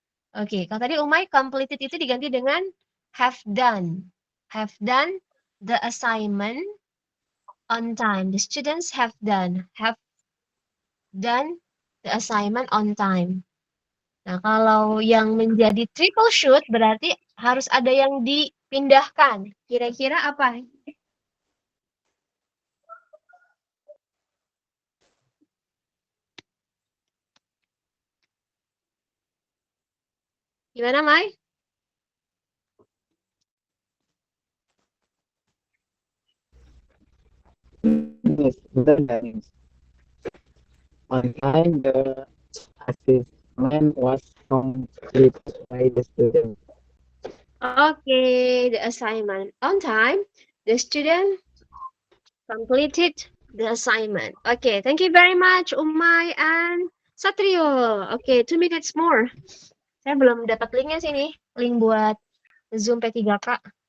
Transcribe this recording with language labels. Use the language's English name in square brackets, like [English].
[Indonesian] Oke, kalau tadi Umay completed itu diganti dengan have done. [English] Have done the assignment on time. The students have done the assignment on time. [Indonesian] Nah, kalau yang menjadi triple shoot berarti harus ada yang dipindahkan. Kira-kira apa? Gimana, Mai? Miss, benar nggak, Miss? [English] On time, the assessment was completed by the student. Okay, the assignment on time. The student completed the assignment. Okay, thank you very much, Umay and Satrio. Okay, 2 minutes more. [Indonesian] Saya belum dapat linknya sini, link buat Zoom P3K.